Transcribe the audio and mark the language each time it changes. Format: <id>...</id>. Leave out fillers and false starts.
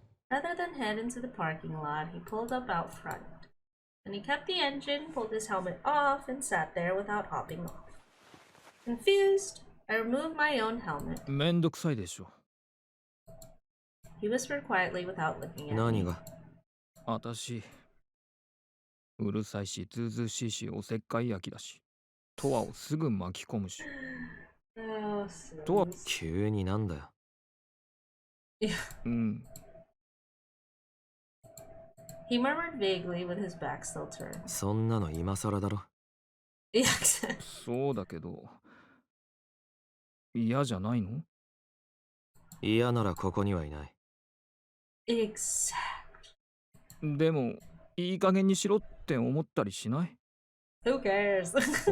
<en>Rather than head into the parking lot, he pulled up out front. Then he kept the engine, pulled his helmet off, and sat there without hopping off. Confused, I removed my own helmet.</en> <ja>めんどくさいでしょ。</ja> <en>He whispered quietly without looking at</en> <ja>何</ja> <en>me.</en> <ja>が？私、うるさいし、ずうずうしいし、おせっかい焼きだし、トワをすぐ巻き込むし。</ja> <en>Oh,</en> <ja>トワ、急になんだよ。うん。</ja> <en>He murmured vaguely with his back still turned.</en> <ja>そんなの今更だろ。</ja> <en>The accent.</en> <ja>そうだけど、嫌じゃないの？嫌ならここにはいない。</ja> <en>Exactly.</en> <ja>でも、いい加減にしろって思ったりしない？</ja> <en>Who cares?</en>